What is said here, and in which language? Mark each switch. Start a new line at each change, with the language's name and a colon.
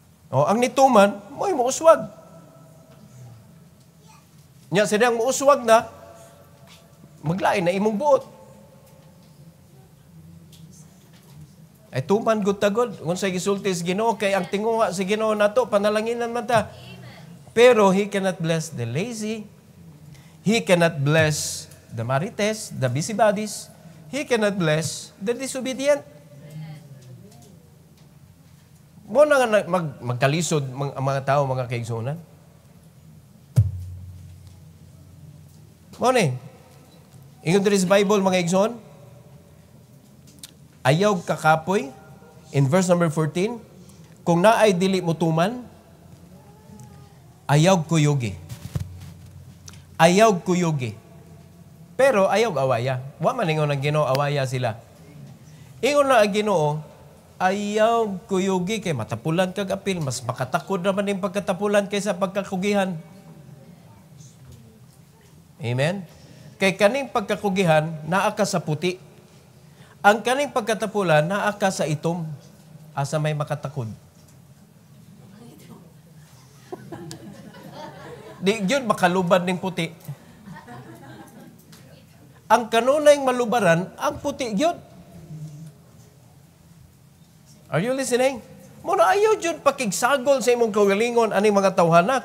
Cebuano: O, ang nituman, mo'y muuswag. Nya, sidang muuswag na, maglain na imong buot. Ay tuman gud tagod unsay gisulti sa Ginoo kay ang tinguha sa Ginoo nato panalanginan man ta.
English: Pero he cannot bless the lazy. He cannot bless the marites, the busybodies. He cannot bless the disobedient.
Cebuano: Mo na nga magkalisod ang mga tao, mga kaigsunan. Mo ni. Ingon diri sa Bible, mga igsoon, ayaw kakapoy, in verse number 14, kung naay dili mo tuman, ayaw kuyugi. Ayaw kuyugi. Pero ayaw awaya. Wa man ingon ang Ginoo awaya sila. Ingon na ang Ginoo, ayaw kuyugi kay matapulan kag apil, mas makatakod naman yung pagkatapulan kaysa pagkakugihan. Amen? Kay kaning pagkakugihan, naa ka sa puti. Ang kaning pagkatapulan, naa ka sa itom, asa may makatakod. Di yun makalubad ng puti. Ang kanunay malubaran, ang puti yun.
English: Are you listening?
Cebuano: Muna ayaw yun pakigsagol sa imong kaugalingon aning mga tawhana.